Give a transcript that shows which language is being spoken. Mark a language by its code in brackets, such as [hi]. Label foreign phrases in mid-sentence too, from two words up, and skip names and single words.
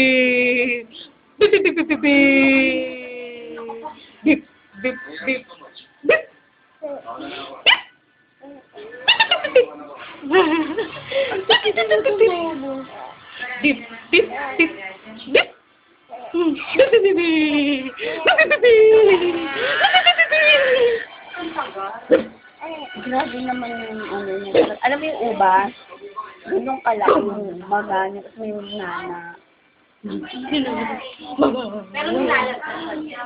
[tl] Beep, beep, beep, beep, beep, beep. Beep, beep, beep, beep. Beep, beep, beep, beep. Grabe naman yung ano niya. Alam mo yung ubas? Ganun kalaki yung maga niya. Tapos may nana. Pero nilalagay.